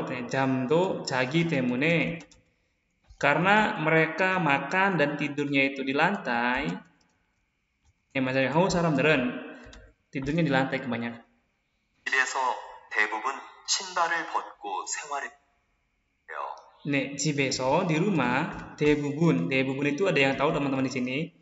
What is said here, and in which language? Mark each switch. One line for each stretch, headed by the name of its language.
Korean: 잠도 자기 때문에
Indonesian: karena mereka makan dan tidurnya itu di lantai. Maksudnya
Korean: 한국 사람들은
Indonesian: tidurnya di lantai kebanyakan.
Korean: 집에서 대부분 신발을 벗고 생활해요. 네, 집에서
Indonesian: di rumah 대부분 itu ada yang tahu teman-teman di sini.